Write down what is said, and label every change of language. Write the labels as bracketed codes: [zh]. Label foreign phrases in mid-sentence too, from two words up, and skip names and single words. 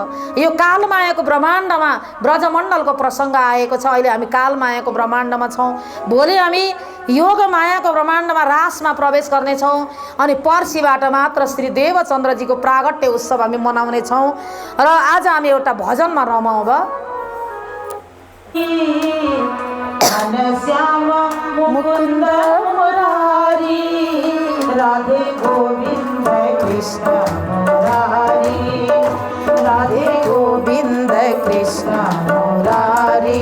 [ne] यो कालमायाको ब्रह्माण्डमा ब्रजमण्डलको प्रसङ्ग आएको छ। अहिले हामी कालमायाको ब्रह्माण्डमा छौँ, भोलि हामी योग मायाको ब्रह्माण्डमा रासमा प्रवेश गर्नेछौँ। अनि पर्सिबाट मात्र श्री देवचन्द्रजीको प्रागट्य उत्सव हामी मनाउने छौँ। र आज हामी एउटा भजनमा रमाउँ। श्याम मुकुंद मुरारी, राधे गोविंद कृष्ण मुरारी, राधे गोविंद कृष्ण मुरारी।